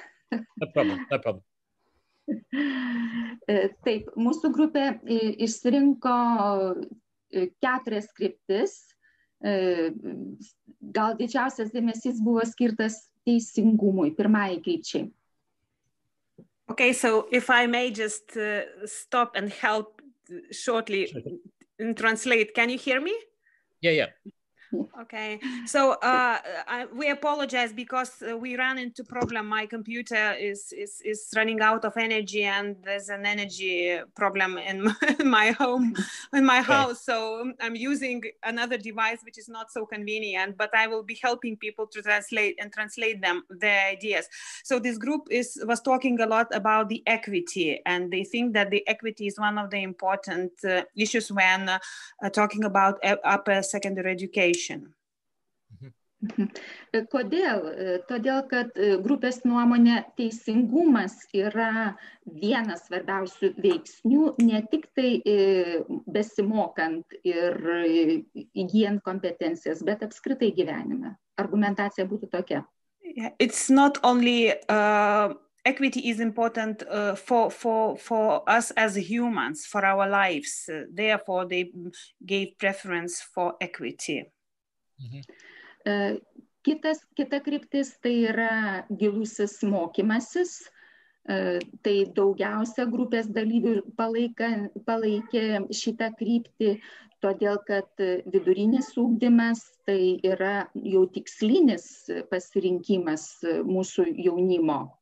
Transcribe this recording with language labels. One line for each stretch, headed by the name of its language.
English: No problem, no problem.
Lithuanian: Taip, mūsų grupė išsirinko 4 kryptis. Gal didžiausias dėmesys buvo skirtas teisingumui, pirmai krypčiai.
English: Okay, so if I may just stop and help shortly and translate, can you hear me? Yeah. Okay, so we apologize because we ran into problem. My computer is running out of energy, and there's an energy problem in my home, in my house. So I'm using another device, which is not so convenient, but I will be helping people to translate their ideas. So this group was talking a lot about the equity, and they think that the equity is one of the important issues when talking about upper secondary education.
Lithuanian: Kodėl? Todėl, kad grupės nuomonė teisingumas yra vienas svarbiausių veiksnių, ne tik tai besimokant ir įgyjant kompetencijas, bet apskritai gyvenime. Argumentacija būtų tokia.
English: It's not only equity is important for us as humans, for our lives. Therefore, they gave preference for equity.
Lithuanian: Kita kryptis tai yra gilusis mokymasis. Tai daugiausia grupės dalyvių palaikė šitą kryptį, todėl kad vidurinis ugdymas tai yra jau tikslinis pasirinkimas mūsų jaunimo.